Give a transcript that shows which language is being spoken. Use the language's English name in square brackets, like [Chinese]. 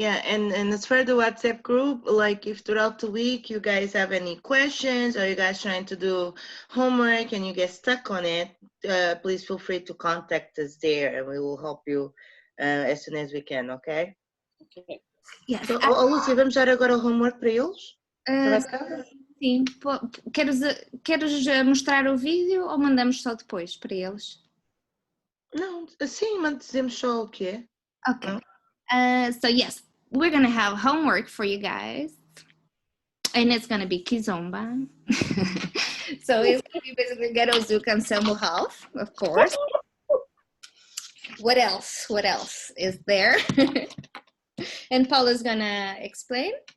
[English] Yeah, and as for the WhatsApp group, like if throughout the week you guys have any questions or you guys trying to do homework and you get stuck on it, please feel free to contact us there and we will help you as soon as we can, okay? Okay. Yes. [Portuguese] So, Lúcia, vamos dar agora o homework para eles? Já vai ficar? Sim, queres mostrar o vídeo ou mandamos só depois para eles? Não, sim, mas dizemos só o quê? [English] Okay. So yes, we're gonna have homework for you guys, and it's gonna be Kizomba. So it's gonna be basically Ghetto Zouk and Selmo Half, of course. What else? What else is there? And Paula's gonna explain.